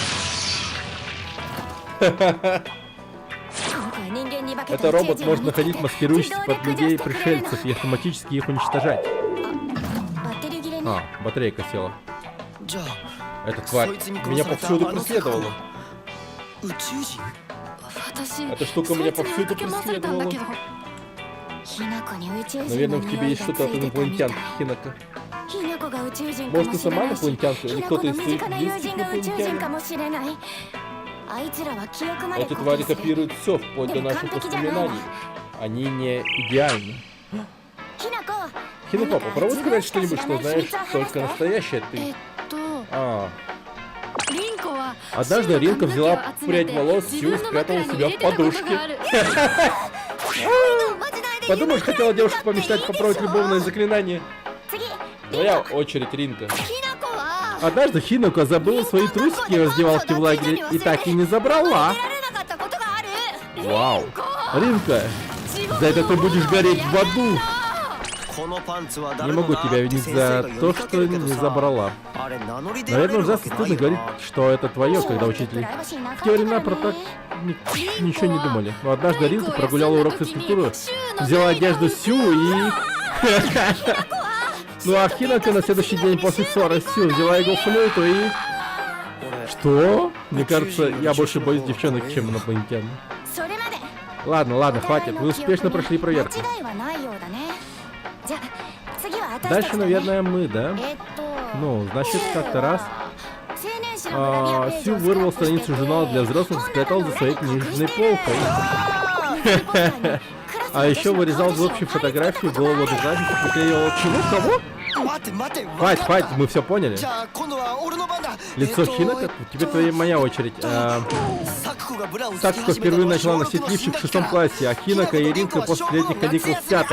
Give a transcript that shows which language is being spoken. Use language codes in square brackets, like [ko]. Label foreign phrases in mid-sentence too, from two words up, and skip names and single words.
[ru] Это робот может находить маскирующихся под людей пришельцев и автоматически их уничтожать. А, батарейка села. Эта тварь меня повсюду преследовала. [ja] 私 [ru] Эта штука меня повсюду преследовала. [ja] ひなこに宇宙人 [ru] Наверное, [ja] の [ru] в тебе [ja] 匂い [ru] есть [ja] がつ [ru] что-то [ja] い [ru] от [ja] てたみたい [ru] инопланетянки, Хинака. [ja] ひなこが宇宙人か [ru] Может, [ja] も [ru] ты [ja] しれ [ru] сама [ja] ないし [ru] инопланетянка [ja] ひ [ru] или [ja] なこ [ru] кто-то [ja] の [ru] из [ja] 身 [ru] твоих [ja] 近な友 [ru] близких [ja] 人が宇宙人か [ru] инопланетян? [ja] もしれないあいつらは記憶まで [ru] Эти [ja] コピ [ru] твари [ja] ーする [ru] копируют все, вплоть до наших воспоминаний. Они не идеальны. [ja] ひなこ [ru] Хинако, попробуй сказать что-нибудь, что знаешь только настоящее [ja] え [ru] ты. [ja] っと [ru] А, [ja] リンコは [ru] однажды Ринка взяла прядь волос Сью и спрятала у себя в подушке. Подумаешь, хотела девушка помечтать попробовать любовное заклинание. [ja] 次 [ru] Твоя очередь, Ринка. [ja] ひなこは [ru] Однажды Хинако забыла свои трусики в раздевалке в лагере и так и не забрала. [ja] 得られなかったことがある [ru] Вау. Ринка, за это ты будешь гореть в аду. Не могу тебя винить за то, что не забрала. Наверное, ужасно стыдно говорить, что это твое, когда учитель. В те времена про так ничего не думали. Но однажды Ринка прогуляла урок физкультуры, взяла одежду Сю и... Ну а Хинака на следующий день после ссоры с Сю взяла его флейту и... Что? Мне кажется, я больше боюсь девчонок, чем инопланетян. [ja] それまで [ru] Ладно, хватит. Вы успешно прошли проверку. [ja] 間違いはないようだねじゃあ次は私たち [ru] Дальше, [ja] だね [ru] наверное, мы, да? [ja] えっと [ru] Ну, значит, как-то раз [ja] 青年誌のグラビアページ [ru] Сю [ja] を [ru] вырвал [ja] スクラップして [ru] страницу журнала для взрослых и спрятал за своей книжной полкой. А еще вырезал в общей фотографии голову одноклассника, приклеивал... Чего? Кого? Хватит, мы все поняли. Лицо Хинака, теперь твоя моя очередь. Сакуко впервые начала носить лифчик в 6 классе, а Хинака и Ринка после летних каникул в 5.